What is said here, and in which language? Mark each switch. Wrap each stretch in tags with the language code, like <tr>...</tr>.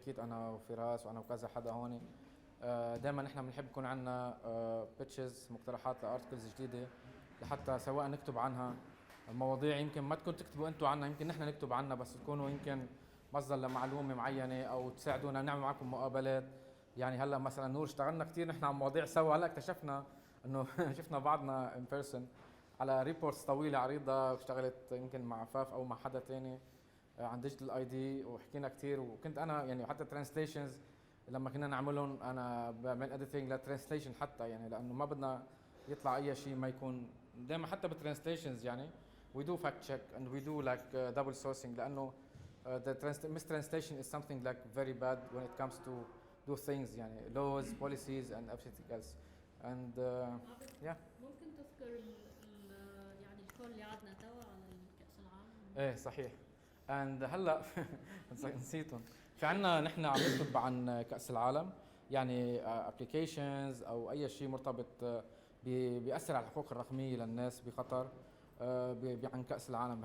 <ar>حكيت أنا وفراس وأنا وكذا حدا هون. دائما نحن بنحب يكون عندنا بيتشز، مقترحات لارتكلز جديدة لحتى سواء نكتب عنها مواضيع يمكن ما تكون تكتبوا أنتوا عنها، يمكن نحن نكتب عنها بس تكونوا يمكن مصدر لمعلومة معينة أو تساعدونا نعمل معكم مقابلات. يعني هلا مثلا نور اشتغلنا كثير نحن على مواضيع سوا، هلا اكتشفنا انه شفنا بعضنا ان بيرسون على ريبورتس طويله عريضه، اشتغلت يمكن مع فاف او مع حدا ثاني عن ديجيتال اي دي، وحكينا كثير. وكنت انا يعني حتى ترانسليشنز لما كنا نعملهم انا بعمل اديتنج للترانسليشن حتى، يعني لانه ما بدنا يطلع اي شيء ما يكون دائما حتى بالترانسليشنز يعني we do fact check and we do like double sourcing لانه the mistranslation is something like very bad when it comes to do things يعني laws, policies and everything else.</ar> <en>And yeah.</en> <ar>ممكن تذكر يعني الكل اللي قعدنا توا على كأس العالم؟ ايه صحيح. and هلا نسيتهم. في عنا نحن عم نكتب عن كأس العالم يعني applications او اي شيء مرتبط بيأثر على الحقوق الرقمية للناس بقطر عن كأس العالم.</ar>